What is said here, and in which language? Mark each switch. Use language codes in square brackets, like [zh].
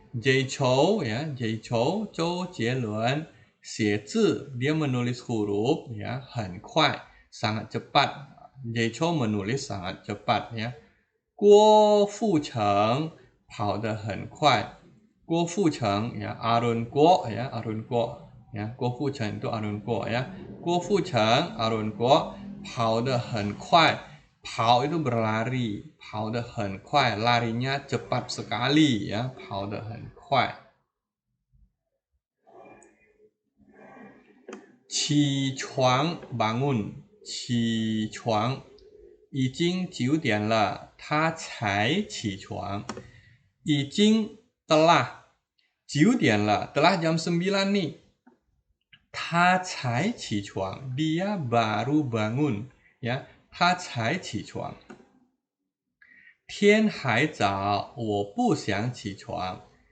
[id] Jay Chou, [zh] 周杰伦写字 [id] dia menulis huruf ya [zh] 很快 [id] sangat cepat. Jay Chou menulis sangat cepat ya. [zh] 郭富城跑得很快. [id] 郭富城 ya Arun Guo ya Arun Guo ya 郭富城 itu Arun Guo ya. [zh] 郭富城 Arun Guo 跑得很快. [id] Pao itu berlari, [zh] 跑得很快, [id] larinya cepat sekali ya, 跑得很快. [zh] 起床 [id] bangun, [zh] 起床 已经9点了, 他才起床. 已经 [id] telah [zh] 9点了, [id] telah jam 9 nih. [zh] 他才起床, [id] dia baru bangun ya. [zh] 他才起床.天还早，我不想起床.